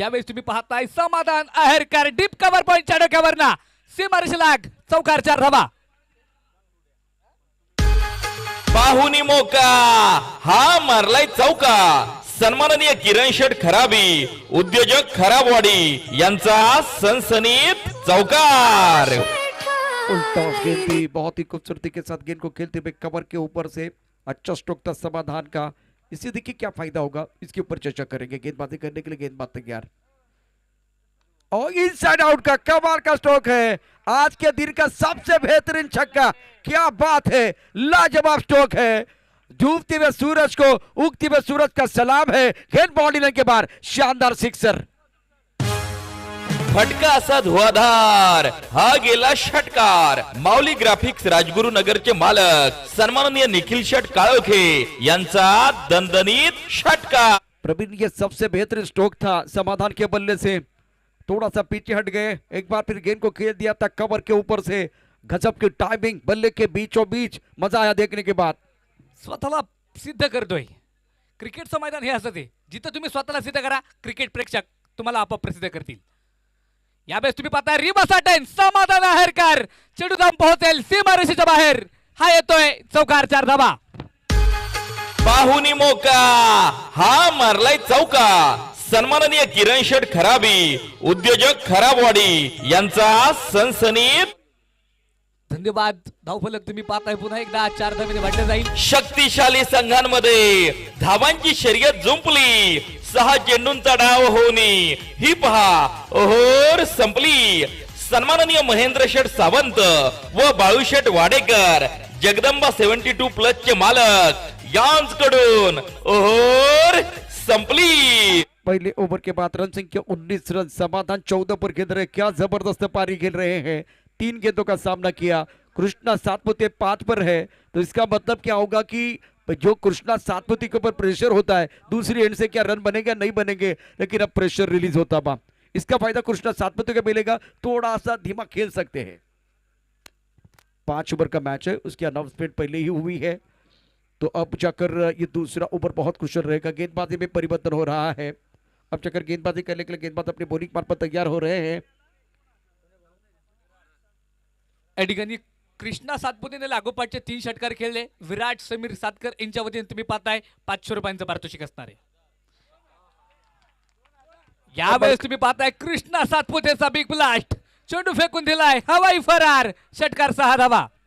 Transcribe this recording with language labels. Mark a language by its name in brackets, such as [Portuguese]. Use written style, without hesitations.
[Marathi] यावेळेस तुम्ही पाहताय समाधान आहेरकर डीप कव्हर पॉइंटच्या डोक्यावर ना सीमारेषेलाग चौकार 4 धावा. पाहुनी मौका हा मारलाय चौका. सन्माननीय किरण शेठ खराबी, उद्योजक खराबवाडी यांचा सनसनीत चौकार. [Hindi] उल्टा गेंद भी बहुत ही खूबसूरती के साथ गेंद को खेलते हुए कवर के ऊपर से अच्छा स्ट्रोक था समाधान का. इससे देखिए क्या फायदा होगा, इसके ऊपर चर्चा करेंगे. गेंदबाजी करने के लिए गेंदबाज तैयार और इनसाइड आउट का कमाल का स्ट्रोक है. आज के दिन का सबसे बेहतरीन छक्का. क्या बात है, लाजवाब स्ट्रोक है. डूबते हुए सूरज को उगते हुए सूरज का सलाम है. गेंद बॉडी लाइन के बाहर शानदार सिक्सर. फटका असा धुआधार हा गेला षटकार. माऊली ग्राफिक्स राजगुरू नगरचे मालक सन्माननीय निखिल शेठ काळोखे यांचा दणदणीत षटकार. प्रवीण, ये सबसे बेहतरीन स्ट्रोक था समाधान के बल्ले से, थोड़ा सा पीछे हट गए, एक बार फिर गेंद को खेल दिया था कवर के ऊपर से, गजब की टाइमिंग, बल्ले के बीचों बीच, मजा आया देखने के बाद। [Marathi] स्वतःला सिद्ध करतोय. क्रिकेटचं मैदान हे असं आहे जिथं तुम्ही स्वतःला सिद्ध करा, क्रिकेट प्रेक्षक तुम्हाला आपोआप प्रसिद्ध करतील. यावेळेस तुम्ही पाहताय रिबासा टेन, समाधान आहेरकर, चेंडू धाम पोहोचेल सीमारेषेच्या बाहेर, हा येतोय चौकार, 4 धावा. पाहुनी मोका, हा मारलाय चौका. सन्माननीय किरण शेठ खराबी, उद्योजक खराबवाडी यांचा सनसनीत धन्यवाद. धावफलक तुम्ही पाहताय पुन्हा एकदा 4 धावेने वाढलं जाईल. शक्तिशाली संघांमध्ये धावांची शर्यत जुंपली, 6 चेंडूंचा डाव होणी ही पहा ओहोर संपली. सन्माननीय महेंद्र शेठ सावंत व बाळूशेठ वाडेकर, जगदंबा 72+ चे मालक यांकडून ओहोर संपली. [Hindi] पहले ओवर के बाद रन संख्या 19 रन, समाधान 14 पर खेल रहे, क्या जबरदस्त पारी खेल रहे हैं, 3 गेंदों का सामना किया. कृष्णा सातपुते 5 पर है, तो इसका मतलब क्या होगा कि जो कृष्णा सातपुते के ऊपर प्रेशर होता है, दूसरी एंड से क्या रन बनेगा, नहीं बनेंगे, लेकिन अब प्रेशर रिलीज होता बा, इसका फायदा कृष्णा सातपुते को मिलेगा. थोड़ा सा धीमा खेल सकते हैं. 5 ओवर का मैच है, उसकी अनाउंसमेंट पहले ही हुई है, तो अब जाकर ये दूसरा ओवर बहुत कुशल रहेगा. गेंदबाजी में परिवर्तन हो रहा है, अब जाकर गेंदबाजी करने के लिए गेंदबाज अपने बॉलिंग मार्फत तैयार हो रहे हैं. [Marathi] या ठिकाणी कृष्णा सातपुतेने लागोपाठचे 3 षटकार खेळले. विराट समीर सातकर यांच्या वतीने तुम्ही पाहताय 500 रुपयांचं पारितोषिक असणार आहे. यावेळेस तुम्ही पाहताय कृष्णा सातपुतेचा बिग ब्लास्ट, चेंडू फेकून दिलाय, हवाई फरार, षटकार 6 धावा.